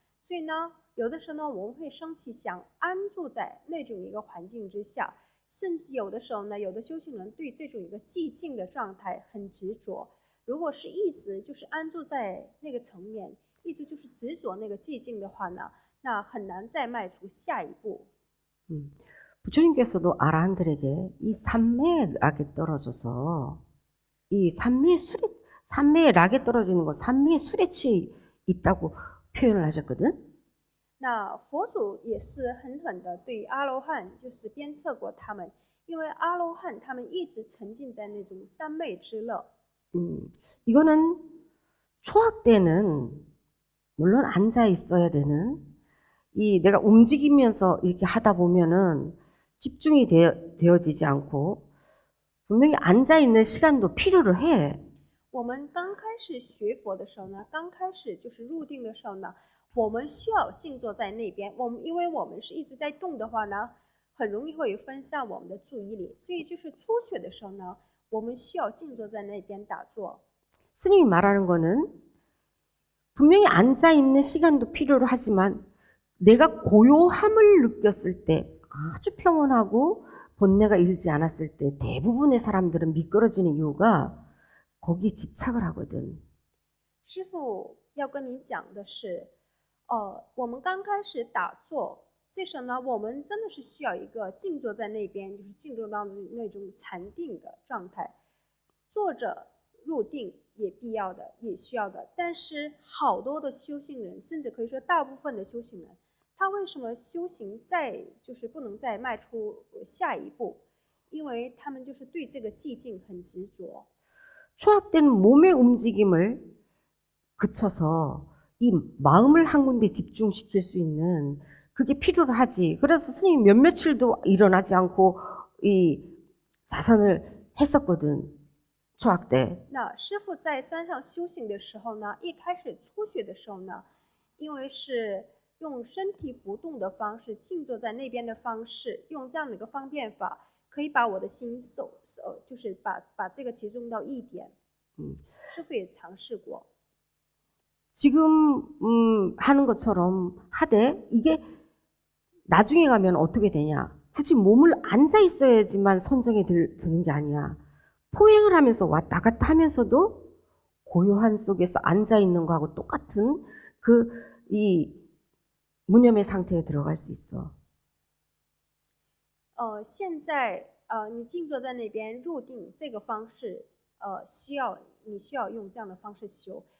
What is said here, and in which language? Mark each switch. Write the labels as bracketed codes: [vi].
[zh] 所以呢，有的时候呢，我们会升起想安住在那种一个环境之下，甚至有的时候呢，有的修行人对这种一个寂静的状态很执着。如果是一直就是安住在那个层面，一直就是执着那个寂静的话呢，那很难再迈出下一步。 [ko] 부처님께서도 아라한들에게 이 삼매의 락에 떨어져서 이 삼매의 락에 떨어지는 걸 삼매의 술에 취해 있다고 표현을 하셨거든. [zh] 那佛祖也是狠狠的对阿罗汉就是鞭策过他们，因为阿罗汉他们一直沉浸在那种三昧之乐。 [ko] 이거는 초학 때는 물론 앉아 있어야 되는 내가 움직이면서 이렇게 하다 보면은 집중이 되어지지 않고 분명히 앉아 있는 시간도 필요로 해. [zh] 我们刚开始学佛的时候呢，刚开始就是入定的时候呢，我们需要静坐在那边。因为我们是一直在动的话呢，很容易会分散我们的注意力，所以就是初学的时候呢，我们需要静坐在那边打坐。 [ko] 스님이 말하는 거는 분명히 앉아 있는 시간도 필요로 하지만 내가 고요함을 느꼈을 때 아주 평온하고 번뇌가 일지 않았을 때 대부분의 사람들은 미끄러지는 이유가 거기에 집착을 하거든. [zh] 师父要跟你讲的是，我们刚开始打坐，这时候呢，我们真的是需要一个静坐在那边，就是进入到那种禅定的状态，坐着入定也必要的，也需要的。但是好多的修行人，甚至可以说大部分的修行人，他为什么修行就是不能再迈出下一步？因为他们就是对这个寂静很执着。 [ko] 초학된 몸의 움직임을 그쳐서 이 마음을 한 군데 집중시킬 수 있는 그게 필요로 하지. 그래서 스님이 몇 며칠도 일어나지 않고 이 자선을 했었거든. 초학 때. [zh] 那师父在山上修行的时候呢，一开始初学的时候呢，因为是用身体不动的方式，静坐在那边的方式，用这样的一个方便法，可以把我的心就是把这个集中到一点。师父也尝试过。 [ko] 지금 하는 것처럼 하되 이게 나중에 가면 어떻게 되냐? 굳이 몸을 앉아 있어야지만 선정이 드는 게 아니야. 포행을 하면서 왔다 갔다 하면서도 고요한 속에서 앉아 있는 거하고 똑같은 이 무념의 상태에 들어갈 수 있어. [zh] 现在你静坐在那边入定这个方式，你需要用这样的方式修。